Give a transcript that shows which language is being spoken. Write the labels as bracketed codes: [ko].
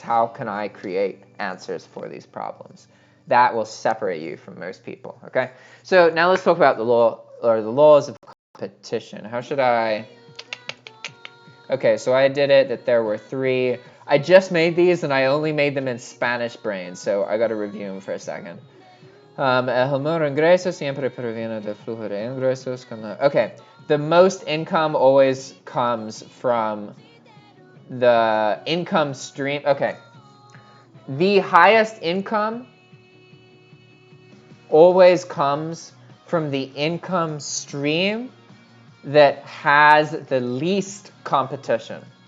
[en] How can I create answers for these problems? That will separate you from most people, okay? So now let's talk about the laws of competition. How should I? Okay, so I did it that there were 3. I just made these and I only made them in Spanish brain, so I got to review them for a second. [es] El menor ingreso siempre proviene del flujo de ingresos. [en] Okay, the most income always comes from the income stream. Okay, the highest income always comes from the income stream that has the least competition.